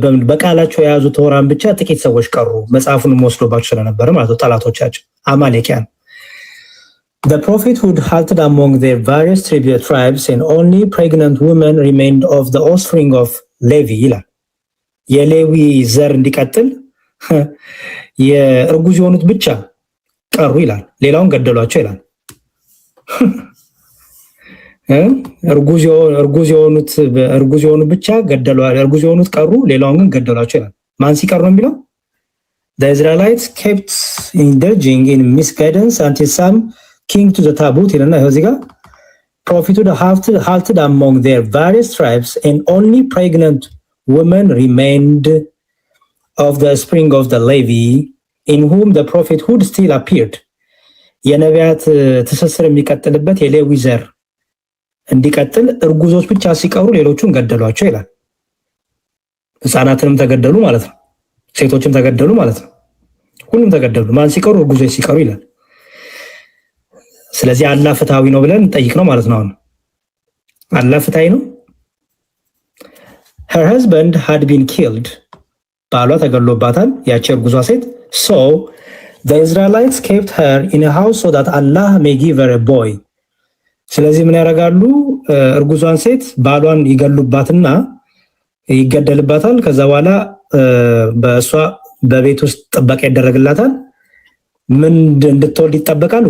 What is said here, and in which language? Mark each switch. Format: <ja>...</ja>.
<am>በቃላቸው የያዙ ቶራን ብቻ ጥቂት ሰዎች ቀሩ፣ መጽሐፉንም ወስዶባቸው ስለነበረ ማለት ነው ጠላቶቻቸው አማሌኪያን።</am> <en>The prophethood halted among their various tribes and only pregnant women remained of the offspring of Levi</en> <am>ይላል። የሌዊ ዘር እንዲቀጥል የእርጉዝ የሆኑት ብቻ ቀሩ ይላል። ሌላውን ገደሏቸው ይላል። እርጉዝ የሆኑት ብቻ ገደሏቸው፣ እርጉዝ የሆኑት ቀሩ፣ ሌላውን ግን ገደሏቸው ይላል። ማን ሲቀር ነው የሚለው?</am> <en>The Israelites kept indulging in misguidance until some king to the tabut</en> <am>ይላል። እዚህ ጋር</am> <en>prophethood halted among their various tribes and only pregnant women remained of the spring of the Levi in whom the prophethood still appeared.</en> <am>የነቢያት ትስስር የሚቀጥልበት የሌዊ ዘር እንዲቀጥል እርጉዞች ብቻ ሲቀሩ ሌሎቹን ገደሏቸው ይላል። ህፃናትንም ተገደሉ ማለት ነው፣ ሴቶችም ተገደሉ ማለት ነው። ሁሉም ተገደሉ። ማን ሲቀሩ? እርጉዞች ሲቀሩ ይላል። ስለዚህ አላህ ፍትሃዊ ነው ብለን እንጠይቅ ነው ማለት ነው። አሁን አላህ ፍትሃዊ ነው።</am> <en>Her husband had been killed.</en> <am>ባሏ ተገሎባታል ያቺ እርጉዟ ሴት።</am> <en>So the Israelites kept her in a house so that Allah may give her a boy.</en> <am>ስለዚህ ምን ያደርጋሉ? እርጉዟን ሴት ባሏን ይገሉባትና ይገደልባታል። ከዛ በኋላ በእሷ በቤት ውስጥ ጥበቃ ይደረግላታል። ምን እንድትወልድ ይጠበቃል?</am>